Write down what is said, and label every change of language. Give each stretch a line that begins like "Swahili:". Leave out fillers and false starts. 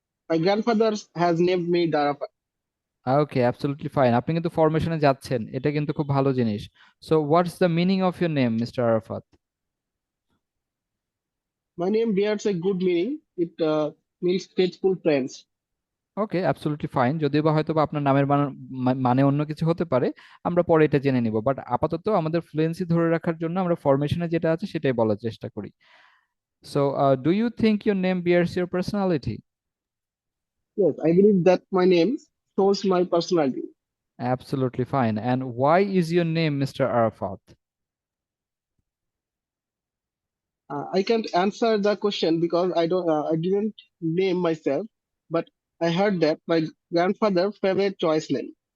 English: my grandfather has named me Arafat. Okay, absolutely fine.
Bangla: আপনি কিন্তু ফরমেশনে যাচ্ছেন, এটা কিন্তু খুব ভালো জিনিস।
English: So what's the meaning of your name mister Arafat? My name bears a good meaning. It means faithful friends. Okay, absolutely fine.
Bangla: যদিও বা হয়তো বা আপনার নামের মানে অন্য কিছু হতে পারে, আমরা পরে এটা জেনে নিব, বাট আপাতত আমাদের ফ্লুয়েন্সি ধরে রাখার জন্য আমরা ফরমেশনে যেটা আছে সেটাই বলার চেষ্টা করি।
English: So do you think your name bears your personality? Yes, I believe that my name shows my personality. Absolutely fine. And why is your name Mr. Arafat? I can't answer the question because I didn't name myself, but I heard that my grandfather favorite choice name.